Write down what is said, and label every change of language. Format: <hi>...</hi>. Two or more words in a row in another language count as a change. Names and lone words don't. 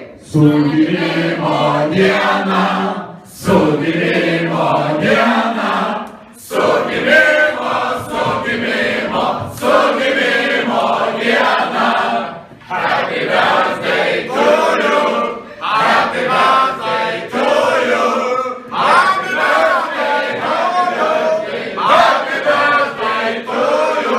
<lt>Sukilimo diena, sukilimo diena, sukilimo, sukilimo, sukilimo diena.</lt> <en>Happy birthday to you, happy birthday to you, happy birthday, happy birthday, happy birthday to you.</en>